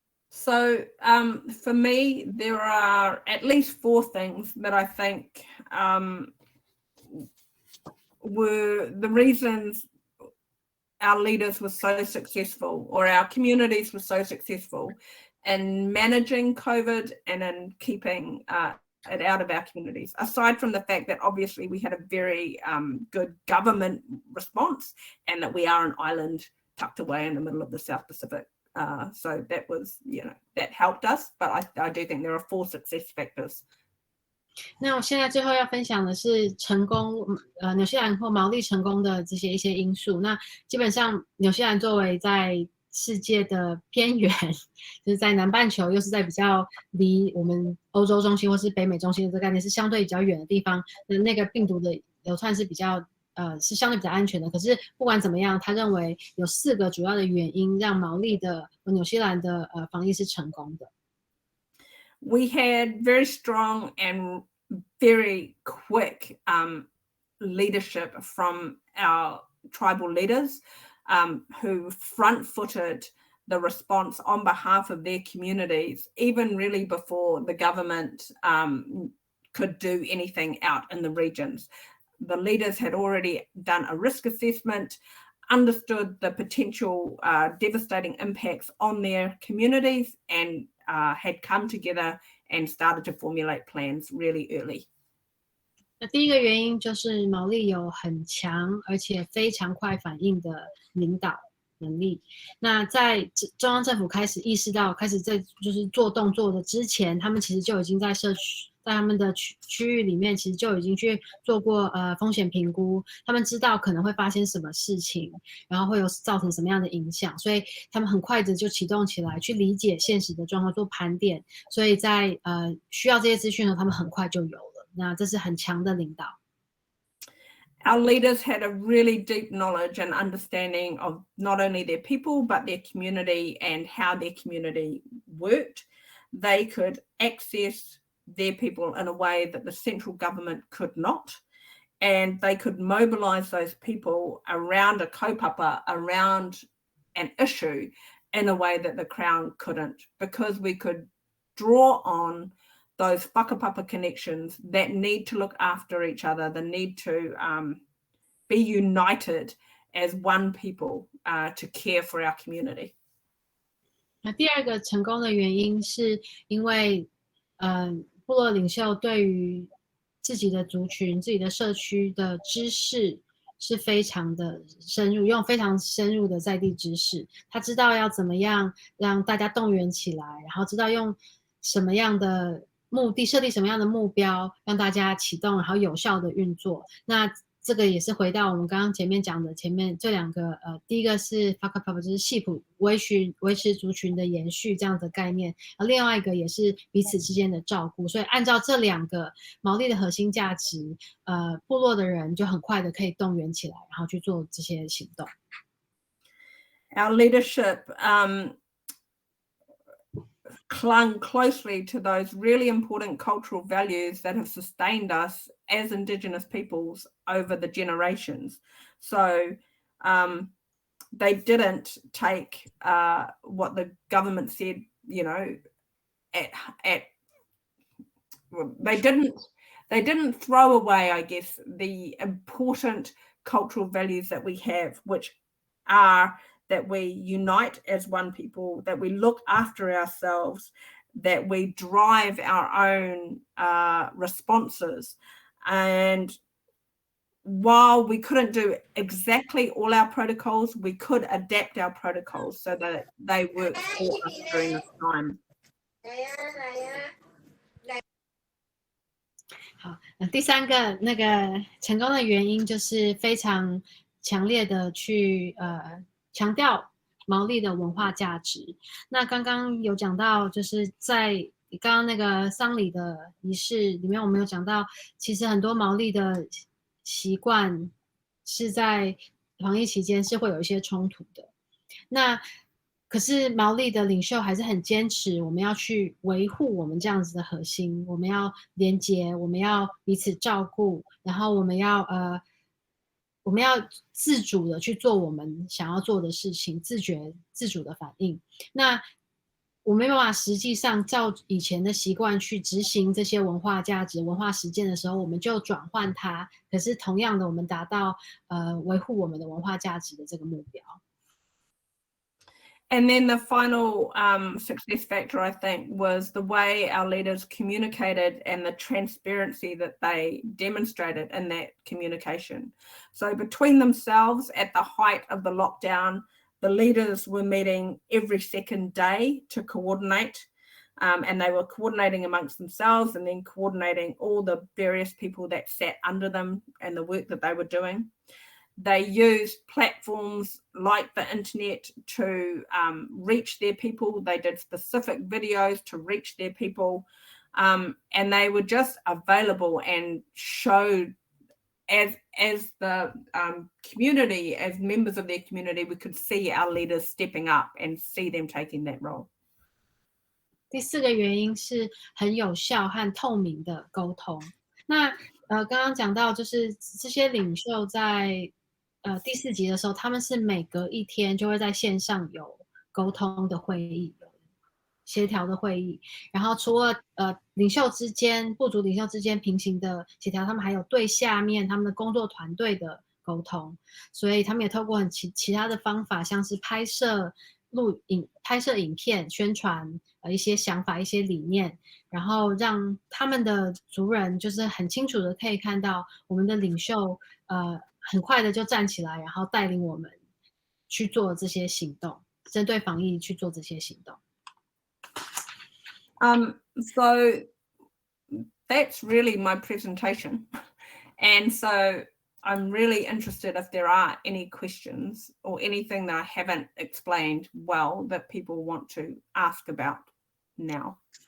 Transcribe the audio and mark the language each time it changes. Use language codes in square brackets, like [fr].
[en] So for me, there are at least 4 things that I think were the reasons our leaders were so successful, or our communities were so successful in managing COVID and in keeping it out of our communities, aside from the fact that obviously we had a very good government response, and that we are an island tucked away in the middle of the South Pacific. So that was, that helped us, but I do think there are 4 success factors. [zh] 那我现在最后要分享的是成功，纽西兰或毛利成功的一些因素。那基本上纽西兰作为在世界的边缘，就是在南半球，又是在比较离我们欧洲中心或是北美中心的这个概念是相对比较远的地方，那个病毒的流窜是比较是相对比较安全的。可是不管怎么样，他认为有4个主要的原因让毛利的纽西兰的防疫是成功的。 [en] We had very strong and very quick leadership from our tribal leaders who front-footed the response on behalf of their communities, even really before the government could do anything out in the regions. The leaders had already done a risk assessment, understood the potential devastating impacts on their communities, and had come together and started to formulate plans really early. [zh] 那第一个原因就是毛利有很强而且非常快反应的领导能力。那在中央政府开始意识到，开始在就是做动作的之前，他们其实就已经在社区。在他们的区域里面，其实就已经去做过风险评估，他们知道可能会发生什么事情，然后会有造成什么样的影响，所以他们很快的就启动起来，去理解现实的状况，做盘点。所以在需要这些资讯的时候，他们很快就有了。那这是很强的领导。 [en] Our leaders had a really deep knowledge and understanding of not only their people, but their community and how their community worked. They could access their people in a way that the central government could not. And they could mobilize those people around a kaupapa, around an issue in a way that the Crown couldn't, because we could draw on those whakapapa connections that need to look after each other, the need to be united as one people to care for our community. [zh] 那第二个成功的原因是因为，部落领袖对于自己的族群、自己的社区的知识是非常的深入，用非常深入的在地知识，他知道要怎么样让大家动员起来，然后知道用什么样的目的设定什么样的目标，让大家启动，然后有效的运作。那这个也是回到我们刚刚前面讲的，前面这两个第一个是 whakapapa 就是系谱维持族群的延续这样的概念，另外一个也是彼此之间的照顾。所以按照这两个毛利的核心价值，部落的人就很快的可以动员起来，然后去做这些行动。 [en] Our leadership clung closely to those really important cultural values that have sustained us as Indigenous peoples over the generations. So they didn't take what the government said, you know, they didn't throw away, I guess, the important cultural values that we have, which are that we unite as one people, that we look after ourselves, that we drive our own responses. And while we couldn't do exactly all our protocols, we could adapt our protocols so that they work for us during this time. [zh] 好，第三个那个成功的原因就是非常强烈的去强调毛利的文化价值。那刚刚有讲到，就是在刚刚那个丧礼的仪式里面，我们有讲到，其实很多毛利的习惯是在防疫期间是会有一些冲突的。那可是毛利的领袖还是很坚持，我们要去维护我们这样子的核心，我们要连结，我们要彼此照顾，然后我们要自主的去做我们想要做的事情，自主的反应。那我没办法实际上照以前的习惯去执行这些文化价值、文化实践的时候，我们就转换它。可是同样的，我们达到维护我们的文化价值的这个目标。 [en] And then the final success factor, I think, was the way our leaders communicated and the transparency that they demonstrated in that communication. So between themselves at the height of the lockdown, the leaders were meeting every second day to coordinate, and they were coordinating amongst themselves and then coordinating all the various people that sat under them and the work that they were doing. They used platforms like the internet to reach their people. They did specific videos to reach their people, and they were just available and showed as the community, as members of their community, we could see our leaders stepping up and see them taking that role. [zh] 第四个原因是很有效和透明的沟通。那刚刚讲到，就是这些领袖在第4集的时候，他们是每隔1天就会在线上有沟通的会议，有协调的会议。然后除了领袖之间、部族领袖之间平行的协调，他们还有对下面他们的工作团队的沟通。所以他们也透过其他的方法，像是拍摄影片、宣传一些想法、一些理念，然后让他们的族人就是很清楚的可以看到我们的领袖很快的就站起来，然后带领我们去做这些行动，针对防疫去做这些行动。 [en] So that's really my presentation. And so I'm really interested if there are any questions or anything that I haven't explained well that people want to ask about now.